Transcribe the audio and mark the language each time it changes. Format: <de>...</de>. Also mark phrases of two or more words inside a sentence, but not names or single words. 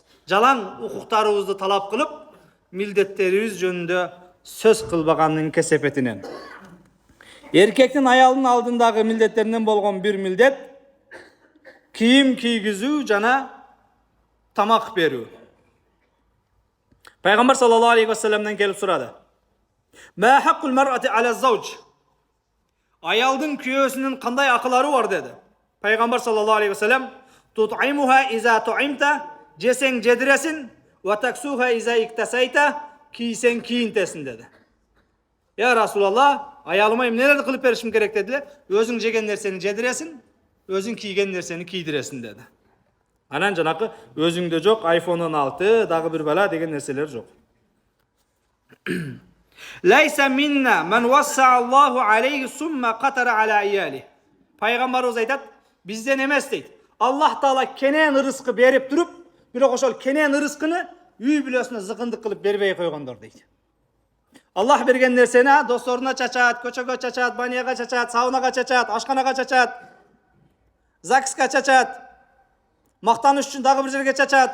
<ky>Жалан укуктарыбызды талап кылып, милдеттерибиз жөнүндө сөз кылбаганын кесепетинен. Эркектин аялдын алдындагы милдеттеринен болгон бир милдет кийим кийгизүү жана тамак берүү. Пайгамбар</ky> <ar>صلى الله عليه و</ar> <ky>салламдан келип сурады.</ky> <ar>ما حق المرأة على الزوج.</ar> <ky>Аялдын күйөөсүнүн кандай акылары бар деди.</ky> <ar>Пайгамбар صلى الله عليه وسلم تطعمها إذا طعمت,</ar> <ky>жесең жедиресин,</ky> <ar>وتكسوها إذا اكتسيت,</ar> <ky>кийсең кийинтесин деди.</ky> <ar>يا رسول الله,</ar> <ky>аялыма эмнелерди кылып беришим керек деди. Өзүң жеген нерсени жедиресин, өзүң кийген нерсени кийдиресин деди. Анан жанакы өзүңдө жок iPhone 16 дагы бир бала деген нерселер жок.</ky> <ar>ليس منا من وسع الله عليه ثم قتر على عياله.</ar> <ky>Пайгамбарыбыз айтат, бизден эмес дейт. Аллах Таала кенен ырыскы берип туруп, бирок ошол кенен ырыскыны үй бүлөсүнө зыкындык кылып бербей койгондор дейт. Аллах берген нерсени досторуна чачат, көчөгө чачат, баняга чачат, саунага чачат, ашканага чачат, ЗАГСка чачат, мактаныш үчүн дагы бир жерге чачат.</ky>